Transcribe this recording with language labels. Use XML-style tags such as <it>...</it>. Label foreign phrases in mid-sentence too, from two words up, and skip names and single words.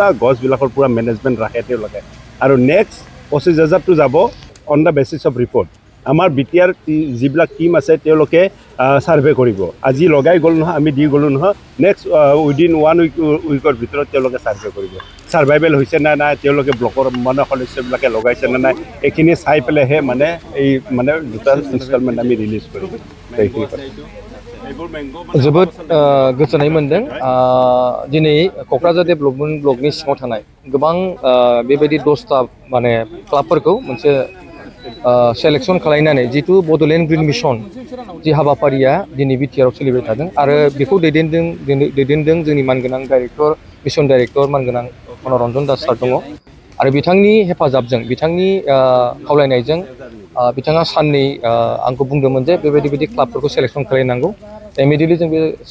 <as>গছবিলাকৰ পুৰা মেনেজমেণ্ট ৰাখে তেওঁলোকে আৰু নেক্সট 25,000টো যাব</as> <en>on the basis of report</en> <as>আমাৰ BTR যিবিলাক টিম আছে তেওঁলোকে ছাৰ্ভে কৰিব আজি লগাই গ'ল নহয় আমি দি গ'লোঁ নহয়</as> <en>next within</en> <as>1 উইকৰ ভিতৰত তেওঁলোকে ছাৰ্ভে কৰিব ছাৰ্ভাইভেল হৈছে নে নাই তেওঁলোকে ব্লকৰ মানে সদস্যবিলাকে লগাইছে নে নাই এইখিনি চাই পেলাইহে মানে এই মানে দুটা ইনষ্টলমেণ্ট আমি ৰিলিজ কৰিম</as> <brx>जोबोद गोजोननाय मोनदों दिनै क'क्राझार</brx> <en>development block</en> <brx>सिङाव थानाय गोबां बेबायदि 10टा माने क्लाबफोरखौ मोनसे सेलेक्शन खालामनानै जितु बड'लेण्ड ग्रीन मिशन जि हाबाफारिया दिनै बिटिआरआव सोलिबाय थादों आरो बेखौ दैदेनदों जोंनि मानगोनां</brx> <en>director mission director</en> <brx>मानगोनां मनरन्जन दास सार दङ आरो बिथांनि हेफाजाबजों बिथांनि खावलायनायजों बिथाङा साननै आंखौ बुंदोंमोन जे बेबायदि क्लाबफोरखौ सेलेक्शन खालामनांगौ इमिडियेटलि जों बे</brx>